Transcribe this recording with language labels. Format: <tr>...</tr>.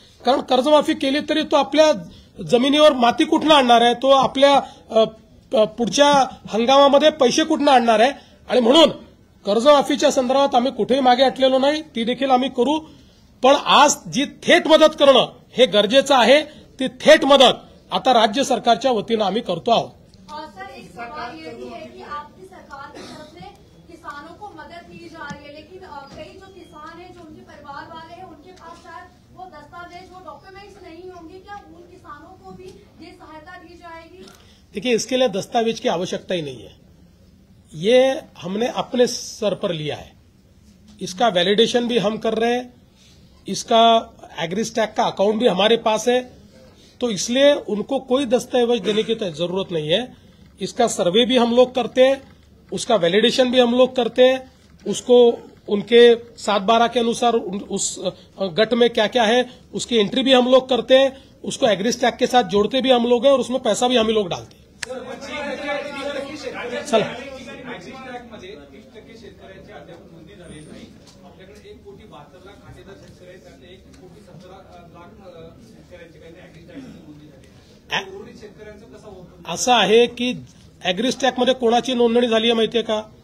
<mr>कारण कर्जमाफी केली तरी तो आपल्या जमिनीवर माती कुठनं आणणार आहे, तो आपल्या पुढच्या हंगामामध्ये पैसे कुठनं आणणार आहे. आणि म्हणून कर्जमाफीच्या संदर्भात आम्ही कुठेही मागे हटलेलो नाही, ती देखील आम्ही करू. पण आज जी थेट मदत करणं हे गरजेचं आहे, ती थेट मदत आता राज्य सरकारच्या वतीनं आम्ही करतो आहोत.</mr> <hi>सर, एक सवाल ये भी है कि आपकी सरकार की तरफ से किसानों को मदद दी जा रही है, लेकिन कई जो किसान हैं, जो उनके परिवार वाले हैं, उनके पास शायद वो दस्तावेज, वो डॉक्यूमेंट्स नहीं होंगे. क्या उन किसानों को भी ये सहायता दी जाएगी? देखिए, इसके लिए दस्तावेज की आवश्यकता ही नहीं है. ये हमने अपने सर पर लिया है. इसका वैलिडेशन भी हम कर रहे हैं. इसका एग्रीस्टैक का अकाउंट भी हमारे पास है. तो इसलिए उनको कोई दस्तावेज देने की जरूरत नहीं है. इसका सर्वे भी हम लोग करते हैं, उसका वैलिडेशन भी हम लोग करते हैं, उसको उनके 7/12 के अनुसार उस गट में क्या क्या है उसकी एंट्री भी हम लोग करते हैं, उसको एग्रीस्टैक के साथ जोड़ते भी हम लोग हैं और उसमें पैसा भी हम ही लोग डालते हैं.</hi> <mr>चला, मध्ये 30% शेतकऱ्यांची अद्याप नोंदणी झालेली नाही. आपल्याकडे 1,72,00,000 खातेदार शेतकरी आहेत, त्यातले 1,17,00,000 शेतकऱ्यांची काही ऍग्रीस्टॅकची नोंदणी झाली आहे. उर्वरित शेतकऱ्यांचं कसं होतं? असं आहे की ऍग्रीस्टॅकमध्ये कोणाची नोंदणी झाली आहे माहितीये का?</mr>